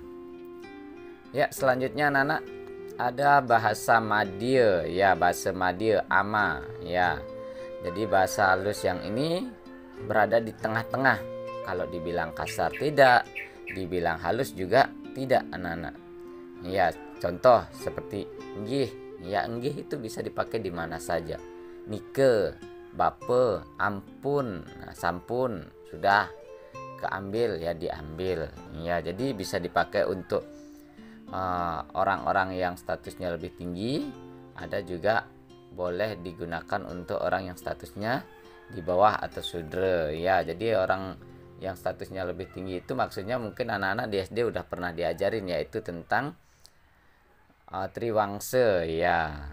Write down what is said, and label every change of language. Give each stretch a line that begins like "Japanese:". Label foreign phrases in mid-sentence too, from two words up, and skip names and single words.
Indonesian: Ya, selanjutnya anak-anak ada bahasa Madya, ya, bahasa Madya ama, ya. Jadi bahasa halus yang ini berada di tengah-tengah. Kalau dibilang kasar tidak, dibilang halus juga tidak anak-anak. Ya, contoh seperti nggih. Ya, nggih itu bisa dipakai di mana saja.
Balinese: Nike, bape, ampun, nah, sampun,
Indonesian: sudah. keambil ya, diambil ya. Jadi bisa dipakai untuk orang-orang yang statusnya lebih tinggi, ada juga boleh digunakan untuk orang yang statusnya di bawah atau sudra ya. Jadi orang yang statusnya lebih tinggi itu maksudnya mungkin anak-anak di SD udah pernah diajarin, yaitu tentang triwangsa ya.